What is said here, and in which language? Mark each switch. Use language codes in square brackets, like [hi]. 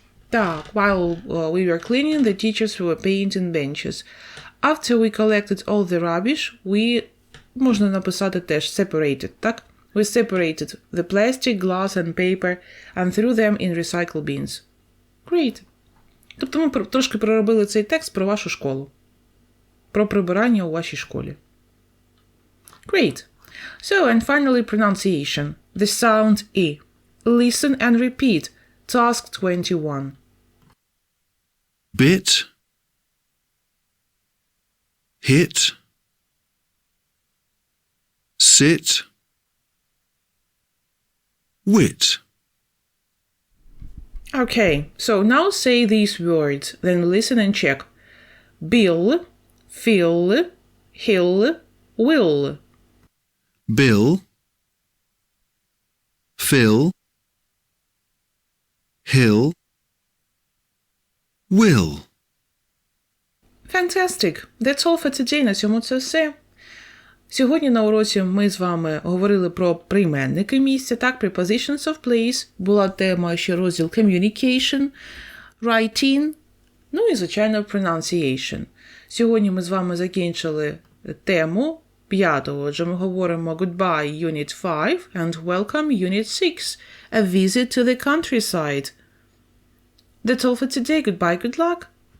[en] Так, while we were cleaning, the teachers were painting benches. After we collected all the rubbish, we, [uk] можна написати теж, [en] separated, так? We separated the plastic, glass and paper and threw them in recycle bins. [uk] Great. Тобто ми трошки проробили цей текст про вашу школу. Про прибирання у вашій школі. [en] Great. So, and finally pronunciation. The sound E. Listen and repeat. Task 21. Bit, hit, sit, wit. Okay, so now say these words, then listen and check. Bill, fill, hill, will. Bill, fill, hill, will. Fantastic! That's all for today. [uk] На цьому це все. Сьогодні на уроці ми з вами говорили про прийменники місця, так, [en] Prepositions of place, [uk] була тема ще розділ Communication, Writing, ну і, звичайно, Pronunciation. Сьогодні ми з вами закінчили тему 5-го, отже ми говоримо [en] Goodbye Unit 5 and Welcome Unit 6, A Visit to the Countryside. That's all for today. Goodbye, good luck.